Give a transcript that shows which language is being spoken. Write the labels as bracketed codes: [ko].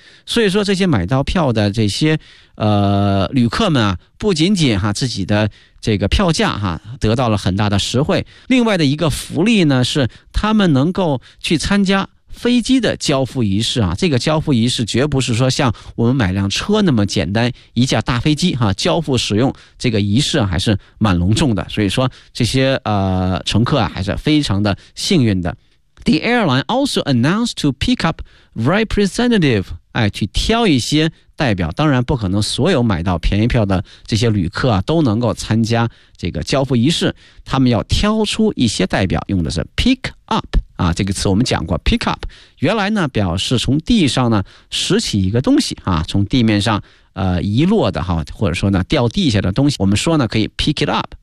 [zh] 所以说这些买到票的这些旅客们啊，不仅仅哈自己的这个票价哈得到了很大的实惠，另外的一个福利呢是他们能够去参加飞机的交付仪式啊。这个交付仪式绝不是说像我们买辆车那么简单，一架大飞机哈交付使用，这个仪式还是蛮隆重的。所以说这些乘客啊还是非常的幸运的。 [en] The airline also announced to pick up representative， [zh] 哎，去挑一些代表。当然不可能所有买到便宜票的这些旅客啊都能够参加这个交付仪式，他们要挑出一些代表，用的是 pick up 啊，这个词我们讲过 ，pick up 原来呢表示从地上呢拾起一个东西啊，从地面上遗落的哈，或者说呢掉地下的东西，我们说呢可以 [en] pick it up。